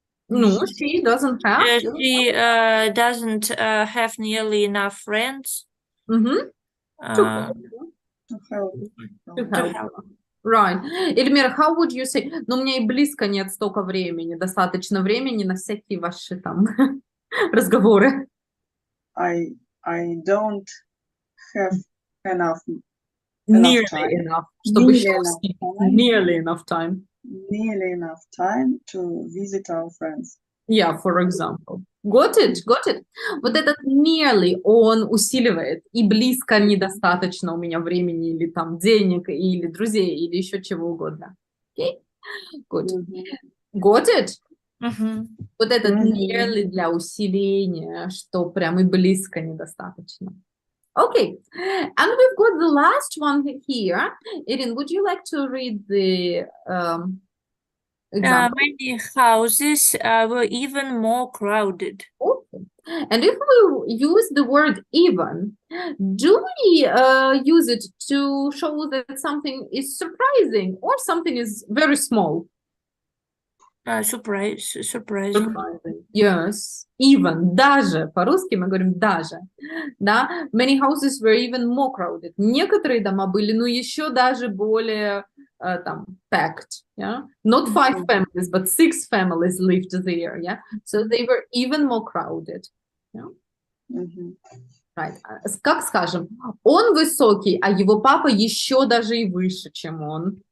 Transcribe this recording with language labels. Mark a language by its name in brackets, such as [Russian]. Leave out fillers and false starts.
[English] Ну, she doesn't have. She doesn't have nearly enough friends. Мгм. Uh, To help. To to help. help. Right. Эльмира, how would you say? [Russian] Ну, у меня и близко нет столько времени, достаточно времени на всякие ваши там разговоры. [English] I don't have enough Nearly time. enough, [Russian] чтобы [English] Nearly [Russian] еще [English] enough [Russian] успеть. [English] time. Nearly enough time. Nearly enough time to visit our friends. Yeah, for example. Got it? Got it? [Russian] Вот этот nearly, он усиливает. И близко недостаточно у меня времени, или там денег, или друзей, или еще чего угодно. [English] Okay? Good. Got it? [Russian] Вот этот nearly для усиления, что прям и близко недостаточно. [English] Okay. And we've got the last one here. Irin, would you like to read the example? Many houses were even more crowded. Okay. And if we use the word even, do we use it to show that something is surprising or something is very small? Surprising. Surprising. Yes. Even. [Russian] Даже. По-русски мы говорим даже. Да? [English] Many houses were even more crowded. [Russian] Некоторые дома были, ну, еще даже более там packed. [English] Yeah? Not 5 families, but 6 families lived there. Yeah? So they were even more crowded. Yeah? Right. [Russian] Как скажем, он высокий, а его папа еще даже и выше, чем он.